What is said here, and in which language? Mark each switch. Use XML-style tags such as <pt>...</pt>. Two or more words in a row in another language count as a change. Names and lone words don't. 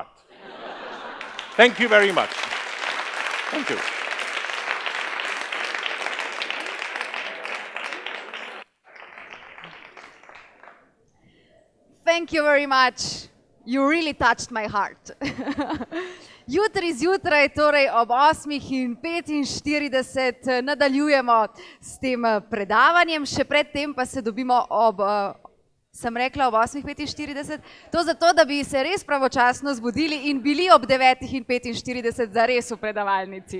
<en>Thank you very much. Thank you. Thank you very much. You really touched my heart.</en> <sl>Jutri zjutraj, torej ob 8:45 nadaljujemo s tem predavanjem, še predtem pa se dobimo sem rekla ob 8:45, to zato, da bi se res pravočasno zbudili in bili ob 9:45 zares v predavalnici.</sl>